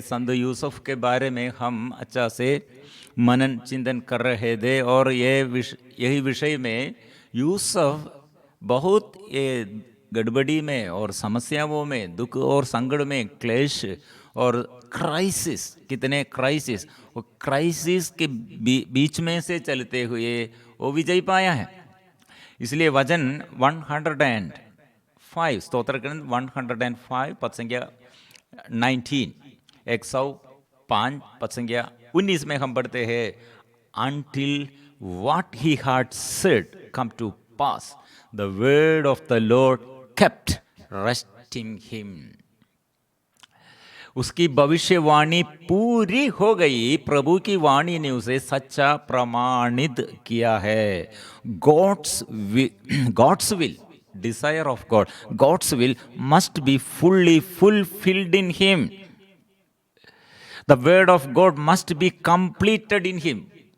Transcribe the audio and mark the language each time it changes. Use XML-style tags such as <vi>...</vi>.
<hi>संत यूसुफ के बारे में हम अच्छा से मनन चिंतन कर रहे थे और यही विषय में यूसुफ बहुत ये गड़बड़ी में और समस्याओं में, दुख और संकट में, क्लेश और क्राइसिस, कितने क्राइसिस, वो क्राइसिस के बीच में से चलते हुए वो विजय पाया है। इसलिए वचन 105 स्तोत्र ग्रंथ 105 पद संख्या 19 105 पद संख्या 19 में हम पढ़ते हैं,</hi> <en>until what he had said come to pass, the word of the Lord kept resting him.</en> <hi>उसकी भविष्यवाणी पूरी हो गई, प्रभु की वाणी ने उसे सच्चा प्रमाणित किया है।</hi> <en>God's will, desire of God, God's will must be fully fulfilled in him. The word of God must be completed in him.</en>